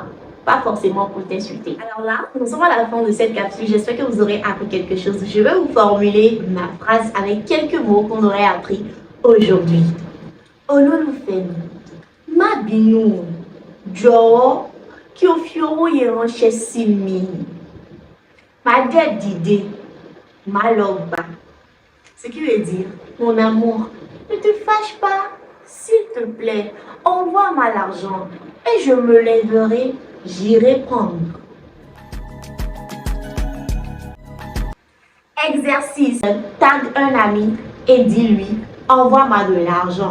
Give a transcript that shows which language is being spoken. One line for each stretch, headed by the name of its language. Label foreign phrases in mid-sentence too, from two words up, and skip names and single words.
French: Pas forcément pour t'insulter. Alors là, nous sommes à la fin de cette capsule. J'espère que vous aurez appris quelque chose. Je vais vous formuler ma phrase avec quelques mots qu'on aurait appris aujourd'hui.
Yoruba: Ololufemi. Ma binu. Jo. Ki o fi owo yen ránṣẹ́ sí mi. Má dẹ̀ dìde, má lọ gbà.
French: Ce qui veut dire, mon amour, ne te fâche pas. S'il te plaît, envoie-moi l'argent et je me lèverai, j'irai prendre. Exercice. Tag un ami et dis-lui, envoie-moi de l'argent.